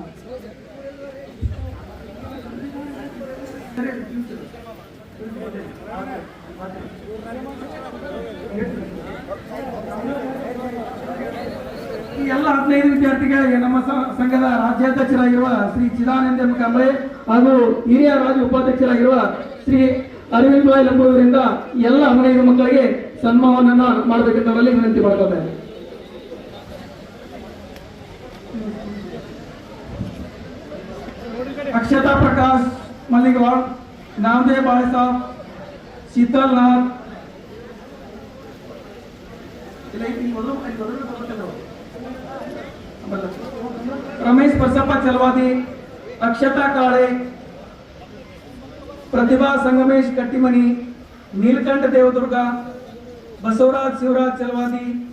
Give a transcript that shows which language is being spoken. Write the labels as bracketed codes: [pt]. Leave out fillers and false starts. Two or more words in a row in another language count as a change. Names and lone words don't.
[kn] ಈ ಎಲ್ಲ 15 ವಿದ್ಯಾರ್ಥಿಗಳಿಗೆ ನಮ್ಮ ಸಂಘದ ರಾಜ್ಯಾಧ್ಯಕ್ಷರಾಗಿರುವ ಶ್ರೀ ಚಿದಾನಂದ ಕಾಂಬ್ಳೆ ಹಾಗೂ ಹಿರಿಯ ರಾಜ್ಯ ಉಪಾಧ್ಯಕ್ಷರಾಗಿರುವ ಶ್ರೀ ಅರವಿಂದ್ ಬಾಯ್ ಲಂಬೋದರಿಂದ ಎಲ್ಲ 15 ಮಕ್ಕಳಿಗೆ ಸನ್ಮಾನವನ್ನ ಮಾಡಬೇಕೆಂದವರಲ್ಲಿ ವಿನಂತಿ ಮಾಡ್ಕೊಳ್ತೇನೆ. अक्षता प्रकाश मलिगवाड़, नामदेव बाळे साहब, शीतल नाथ, रमेश बसप्पा चलवादी, अक्षता काळे, प्रतिभा संगमेश कट्टिमनी, नीलकंठ देवदुर्गा, बसवराज शिवराज चलवादी,